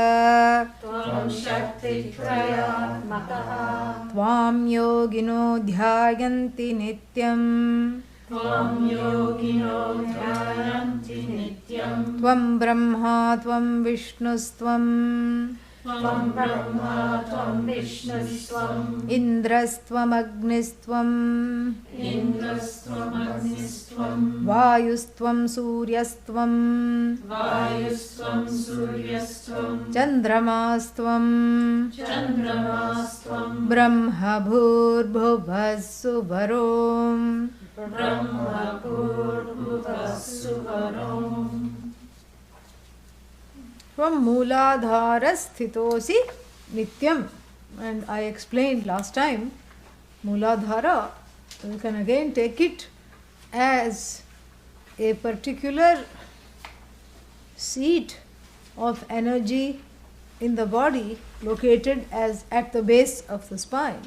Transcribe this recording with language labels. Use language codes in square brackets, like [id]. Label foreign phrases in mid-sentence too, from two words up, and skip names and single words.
[sa] त्वं शक्तित्रयात्मकः. त्वं योगिनो ध्यायन्ति नित्यम्. त्वं योगिनो ध्यायन्ति नित्यम्. त्वं ब्रह्मा त्वं विष्णुस्त्वं. त्वं ब्रह्मा त्वं विष्णुस्त्वं. इन्द्रस्त्वम् अग्निस्त्वम्. इन्द्रस्त्वम् अग्निस्त्वम्. वायुस्त्वं सूर्यस्त्वं. वायुस्त्वं सूर्यस्त्वं. Chandramastvam. Chandramastvam. ब्रह्म भूर्भुवस्सुवरोम्. ब्रह्म भूर्भुवस्सुवरोम्. From मूलाधार स्थितोऽसि नित्यम्. [en] And I explained last time, Mooladhara, you can again take it as a particular seat of energy in the body located as at the base of the spine.